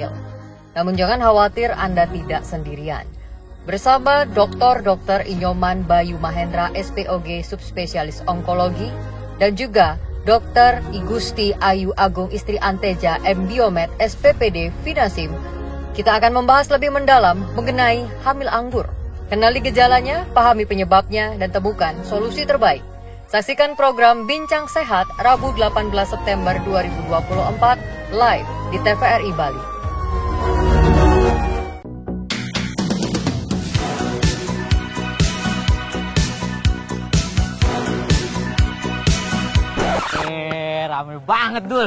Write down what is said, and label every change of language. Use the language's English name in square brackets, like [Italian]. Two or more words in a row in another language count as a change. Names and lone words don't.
[Indonesian] Namun jangan khawatir, Anda tidak sendirian. Bersama Dr. Inyoman Bayu Mahendra, SPOG Subspesialis Onkologi, dan juga Dr. Igusti Ayu Agung Istri Anteja M. Biomed SPPD Finasim, kita akan membahas lebih mendalam mengenai hamil anggur. Kenali gejalanya, pahami penyebabnya, dan temukan solusi terbaik. Saksikan program Bincang Sehat Rabu 18 September 2024 live di TVRI Bali. Rame banget, Dul.